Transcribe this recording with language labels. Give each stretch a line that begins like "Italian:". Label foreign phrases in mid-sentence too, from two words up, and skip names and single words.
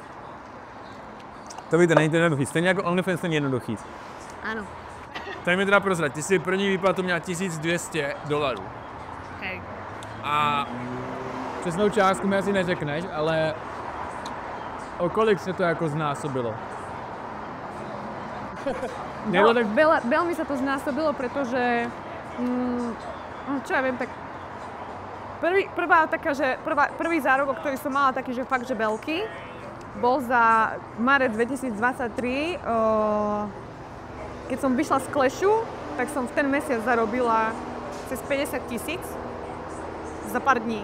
Czech: To víte, není to jednoduchý. Stejně jako OnlyFans není jednoduchý.
Slovak: Áno. Tak mi teda prozrať,
Czech: ty si první výplatu měla $1200.
Slovak: Hej.
Czech: A přesnou částku mi asi neřekneš, ale o kolik se to jako znásobilo? No,
Slovak: tak veľmi sa to znásobilo, pretože, čo ja viem, tak prvý zárobok, ktorý som mala taký, že fakt, že veľký, bol za marec 2023, keď som vyšla z Clashu, tak som v ten mesiac zarobila cez 50 000 za pár dní.